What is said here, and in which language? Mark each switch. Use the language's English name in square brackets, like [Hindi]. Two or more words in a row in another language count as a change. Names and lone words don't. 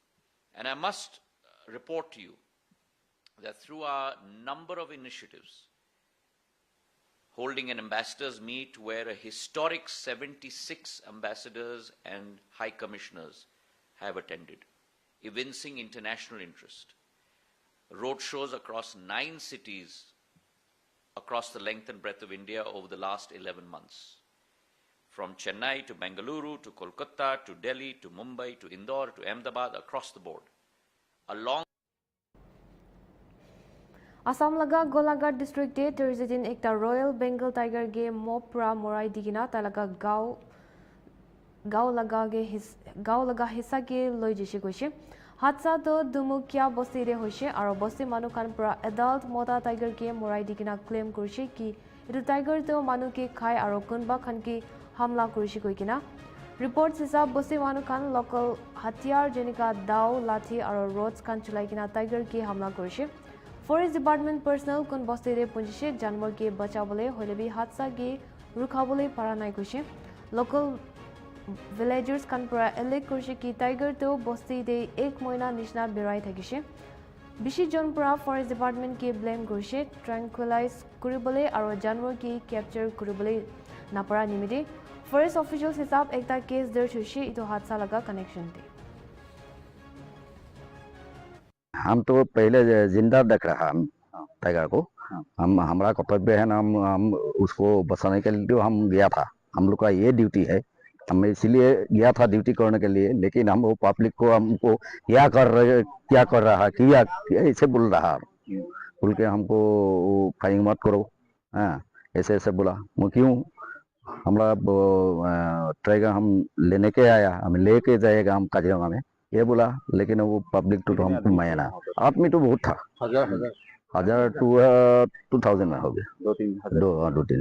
[English] And I must report to you that through our number of initiatives, holding an ambassadors meet where a historic 76 ambassadors and high commissioners have attended, evincing international interest, road shows across 9 cities across the length and breadth of India over the last 11 months. From Chennai to Bengaluru to Kolkata to Delhi to Mumbai to Indore to Ahmedabad, across the board. Along [Naga Pidgin] Assam laga Golaghat district te Terzitin ekta Royal Bengal Tiger ge mopra morai digina talaga gao laga hissa ke loi jishi koise. Hatsa to Dumukia bosti re hoise aro bosti manu kan pura adult mota tiger ke morai digina claim korise ki etu tiger to manu ke khai aro kunba khan ki hamla korise koikina. Reports hisab bosti manu kan local hatiyar jenika dao lathi aro rods kan chulaikina tiger ke hamla korise. [English] Forest Department personnel [Naga Pidgin] kun bosti re punjishe janwar ke bachabole hoilebi hatsa ge rukhabole para nai koise. [English] Local villagers [Naga Pidgin] kan pura elek korise ki tiger to bosti de ek moina nishna berai thakise. Bishi jon pura Forest Department ke blame korise tranquilize kuribole aro janwar ke capture kuribole napara nimide. [English] Forest officials [Naga Pidgin] hisab ekta case darj hoise ito hatsa laga connection de. [Hindi] हम तो पहले जिंदा देख रहा हम टाइगर को हम हमारा कर्तव्य है ना हम उसको बचाने के लिए हम गया था हम लोग का ये ड्यूटी है हम इसलिए गया था ड्यूटी करने के लिए लेकिन हम वो पब्लिक को हमको क्या कर रहा किया ऐसे बोल रहा बोल के हमको फाइंग मत करो ऐसे ऐसे बोला मैं क्यों हमारा टाइगर हम लेने के आया हम लेके जाएगा हम काजीरंगा में ये बोला लेकिन वो पब्लिक तो हमको माया ना आदमी तो बहुत था हजार 2000 में हो गया 2-3